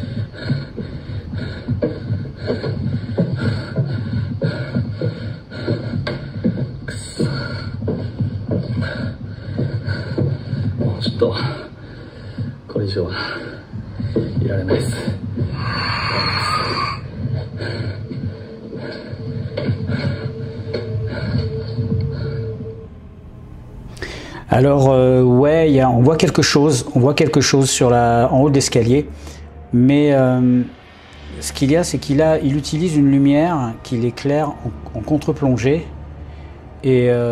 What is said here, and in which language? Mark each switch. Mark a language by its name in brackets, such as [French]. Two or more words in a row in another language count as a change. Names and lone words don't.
[Japanese] くそ。もうちょっと、これ以上はいられないです。 [French] Alors ouais, on voit quelque chose sur en haut de l'escalier, mais ce qu'il y a, c'est il utilise une lumière qui l'éclaire en contre-plongée, et